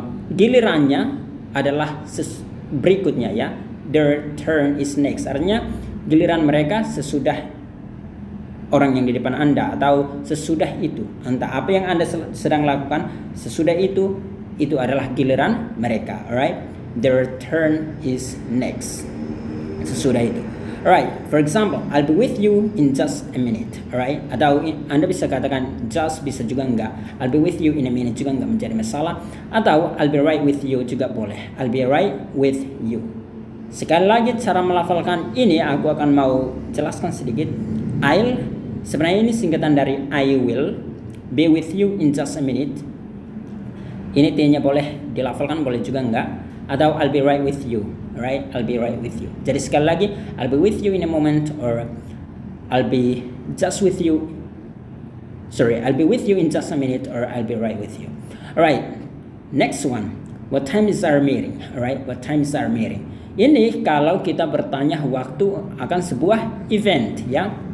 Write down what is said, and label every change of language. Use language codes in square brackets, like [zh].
[id] gilirannya adalah berikutnya ya, [en] their turn is next, [id] artinya giliran mereka sesudah orang yang di depan Anda, atau sesudah itu, entah apa yang Anda sedang lakukan, sesudah itu adalah giliran mereka, alright? [en] Their turn is next, [id] sesudah itu. [en] Alright, for example, I'll be with you in just a minute, alright? [id] Atau Anda bisa katakan just, bisa juga enggak. [en] I'll be with you in a minute [id] juga enggak menjadi masalah. Atau [en] I'll be right with you [id] juga boleh. [en] I'll be right with you. [id] Sekali lagi cara melafalkan ini aku akan mau jelaskan sedikit. [en] I'll, [id] sebenarnya ini singkatan dari [en] I will be with you in just a minute. [id] Ini T-nya boleh dilafalkan, boleh juga enggak. [en] Atau I'll be right with you, right? I'll be right with you. [id] Jadi sekali lagi, [en] I'll be with you in a moment, or I'll be just with you. Sorry, I'll be with you in just a minute, or I'll be right with you. Alright, next one. What time is our meeting? Alright, what time is our meeting? [id] Ini kalau kita bertanya waktu akan sebuah event, ya.